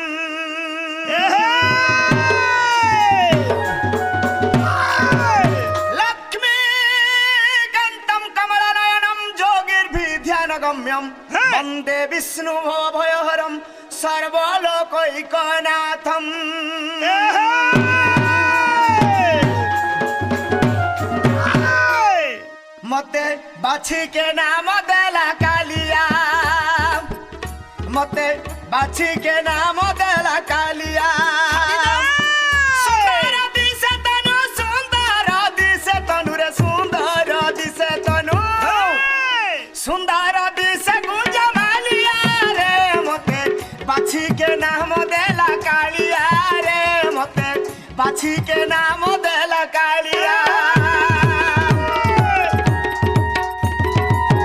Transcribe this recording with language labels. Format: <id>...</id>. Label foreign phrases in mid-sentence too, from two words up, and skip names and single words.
<sa>লক্ষ্মীকান্তম কমলনয়নম যোগীর্ভিধ্যানগম্যম বন্দে বিষ্ণু ভয়হরম সর্বলোকৈকনাথম</sa> <or>ମତେ ବାଛିକେ ନାମ ଦେଲା କାଳିଆ ମତେ ବାଛିକେ ନାମ ଦେଲା କାଳିଆ ସୁନ୍ଦର ଦିଶେ ତନୁ ସୁନ୍ଦର ଦିଶେ ତନୁ ରେ ସୁନ୍ଦର ଦିଶେ ତନୁ ସୁନ୍ଦର ଦିଶେ ଗୁଞ୍ଜମାଳିଆ ରେ ମତେ ବାଛିକେ ନାମ ଦେଲା କାଳିଆ ରେ ମତେ ବାଛିକେ ନାମ ଦେଲା କାଳିଆ</or>